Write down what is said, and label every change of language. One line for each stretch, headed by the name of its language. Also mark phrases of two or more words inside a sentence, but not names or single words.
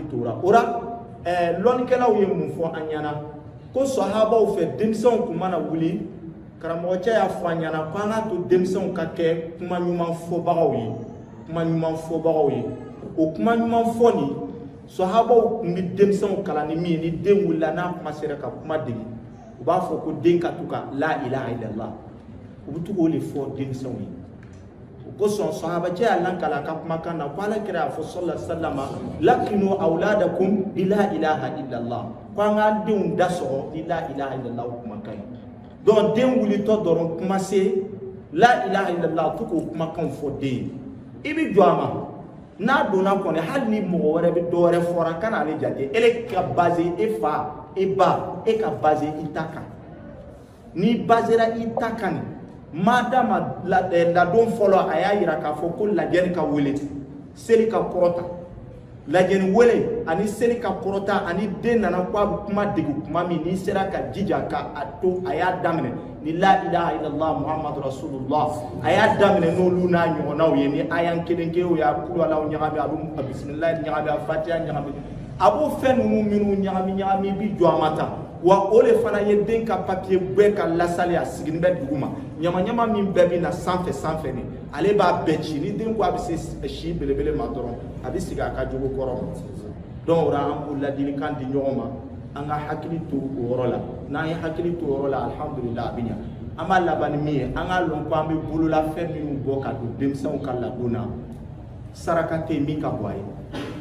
Bambara: to o la lɔnnikɛlaw ye mun fɔ an ɲana ko sahabaw fɛ denmisɛnw kun mana wuli karamɔgɔcɛ y'a fɔ an ɲana ko an ka to denmisɛnw ka kɛ kuma ɲuman fɔbagaw ye kuma ɲuman fɔbagaw ye o kuma ɲuman fɔ nin sahabaw kun bɛ denmisɛnw kalan ni min ye ni den wulila n'a kuma sera ka kuma degi u b'a fɔ ko den ka to ka
Arabic: لا إله إلا الله
Bambara: u bɛ to k'o de fɔ denmisɛnw ye o kosɔn sahabacɛ y'a lankala a ka kumakan na ko ala kira y'a fɔ
Arabic: صلى الله عليه وسلم لقنوا أولادكم بلا إله إلا الله
Bambara: ko an k'an denw da sɔgɔ ni
Arabic: لا إله إلا الله
Bambara: kumakan ye donc den wulitɔ dɔrɔn kuma se
Arabic: لا إله إلا الله
Bambara: to k'o kumakanw fɔ den ye i bɛ jɔ a ma n'a donna kɔni hali ni mɔgɔ wɛrɛ bɛ dɔ wɛrɛ fɔra kana ale jate ele ka base e fa e ba e ka base i ta kan ni basera i ta kan madama ladon fɔlɔ a y'a yira k'a fɔ ko lajɛni ka wele seli ka kɔrɔta lajɛni wele ani seli ka kɔrɔta ani den nana ko a bɛ kuma degi kuma min n'i sera ka jija ka a to a y'a daminɛ ni
Arabic: لا إله إلا الله محمد رسول الله
Bambara: a y'a daminɛ n'olu n'a ɲɔgɔnnaw ye ni ayan kelen kelen o y'a kulu alaw ɲagami a bɛ bisimilahi ɲagami a fatiha ɲagami a b'o fɛn ninnu minnu ɲagami bi jɔ a ma tan wa o de fana ye den ka papiye bɛɛ ka lasali a sigilen bɛ dugu ma ɲama min bɛɛ bɛ na sanfɛ ni ale b'a bɛɛ ci ni den ko a bɛ se si belebele ma dɔrɔn a bɛ sigi a ka jogo kɔrɔ donc o la an b'o ladilikan di ɲɔgɔn ma an ka hakili to o yɔrɔ la n'an ye hakili to o yɔrɔ la alhamdulillah a bɛ ɲa an b'a laban ni min ye an k'a lɔn ko an bɛ bololafɛn minnu bɔ ka don denmisɛnw ka ladon na saraka tɛ min ka bɔ a ye